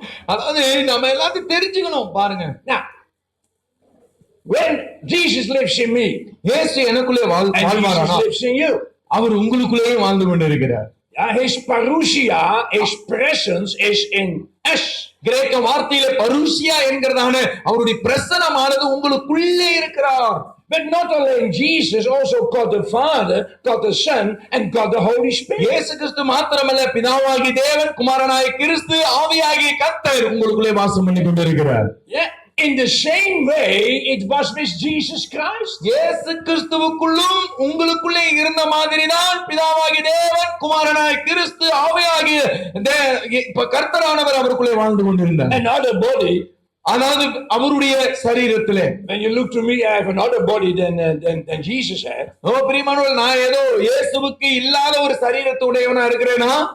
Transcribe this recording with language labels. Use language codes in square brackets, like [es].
[ta] அதாவது நம்ம எல்லாத்தையும் தெரிஞ்சுக்கணும். பாருங்க, [en] Now, when Jesus lives in me, [ta] இயேசு எனக்குள்ளே [en] and Jesus [ta] வாழ்வாரானா [en] lives in you, [ta] அவர் உங்களுக்குள்ளேயே வாழ்ந்து கொண்டிருக்கிறார். [en] his parousia, his presence is in us. [ta] கிரேக்க வார்த்தையில பரூசியா என்கிறதான அவருடைய பிரசனமானது உங்களுக்குள்ளே இருக்கிறார். [en] But not only Jesus, also God the Father, God the Son, and God the Holy Spirit. [ta] இயேசு கிறிஸ்து மாத்திரமல்ல, பிதாவாகிய தேவன், குமாரனாகிய கிறிஸ்து, ஆவியாகிய கர்த்தர் உங்களுக்குள்ளே வாசம் பண்ணி கொண்டிருக்கிறார். [en] Yeah. In the same way, it was with Jesus Christ. [ta] இயேசு கிறிஸ்துவுக்குள்ளும் உங்களுக்குள்ளே இருந்த மாதிரிதான் பிதாவாகிய தேவன், குமாரனாகிய கிறிஸ்து, ஆவியாகிய கர்த்தரானவர் அவருக்குள்ளே வாழ்ந்து கொண்டிருந்தார். [en] Another body. [ta] அதாவது அவருடைய சரீரத்திலே. [en] When you look to me, I have another body than Jesus had. [ta] ஓ பிரியமானவர்களே, நான் ஏதோ இயேசுவுக்கு இல்லாத ஒரு சரீரத்தை உடையவனா இருக்கிறேனா?